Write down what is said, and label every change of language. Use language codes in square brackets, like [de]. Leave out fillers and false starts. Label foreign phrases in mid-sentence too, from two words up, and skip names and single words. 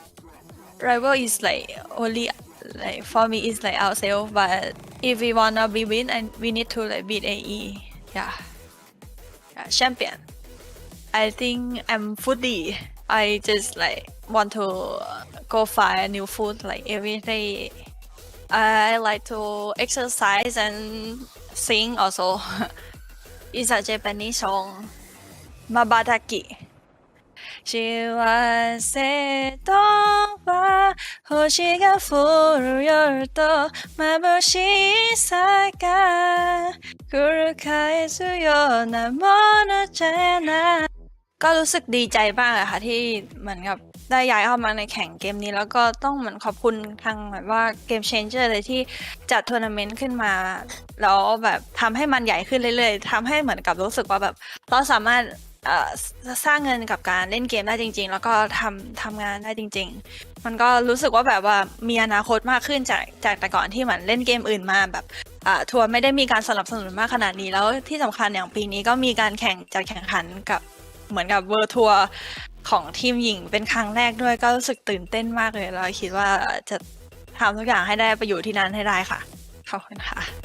[en] rival is like only like for me is like ourselves but if we wanna be win and we need to like beat AE yeah champion I think I'm foodie I just like want to go find new food like every day I like to exercise and sing also it's a Japanese song [ja] Mabataki幸せとは星が降る夜と眩しさが繰り返すようなものじゃない [th] ก็รู้สึกดีใจมากค่ะที่เหมือนกับได้ย้ายเข้ามาในแข่งเกมนี้แล้วก็ต้อง เหมือนขอบคุณทางแบบว่าเกมเชนเจอร์เลยที่จัดทัวร์นาเมนต์ขึ้นมาแล้วแบบทำให้มันใหญ่ขึ้นเรื่อยๆทำให้เหมือนกับรู้สึกว่าแบบเรา สามารถสร้างเงินกับการเล่นเกมได้จริงๆแล้วก็ทำงานได้จริงๆมันก็รู้สึกว่าแบบว่ามีอนาคตมากขึ้นจากแต่ก่อนที่เหมือนเล่นเกมอื่นมาแบบทัวร์ไม่ได้มีการสนับสนุนมากขนาดนี้แล้วที่สำคัญอย่างปีนี้ก็มีการแข่งขันกับเหมือนกับเวิลด์ทัวร์ของทีมหญิงเป็นครั้งแรกด้วยก็รู้สึกตื่นเต้นมากเลยแล้วคิดว่าจะทำทุกอย่างให้ได้ไปอยู่ที่นั้นให้ได้ค่ะขอบคุณค่ะ